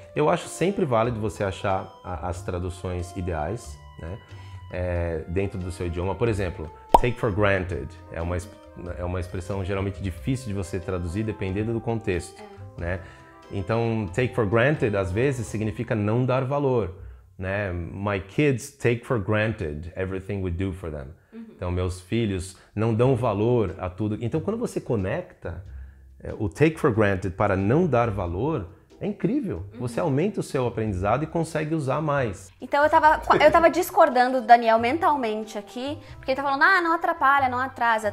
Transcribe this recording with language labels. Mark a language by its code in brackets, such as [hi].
[pt] Eu acho sempre válido você achar as traduções ideais, né? Dentro do seu idioma. Por exemplo, take for granted é uma expressão geralmente difícil de você traduzir dependendo do contexto, né? Então, take for granted às vezes significa não dar valor. Né? [en] My kids take for granted everything we do for them. [pt] Então, meus filhos não dão valor a tudo. Então, quando você conecta o take for granted para não dar valor, É incrível. Você aumenta o seu aprendizado e consegue usar mais. Então eu tava discordando do Daniel mentalmente aqui, porque ele tá falando, não atrapalha, não atrasa.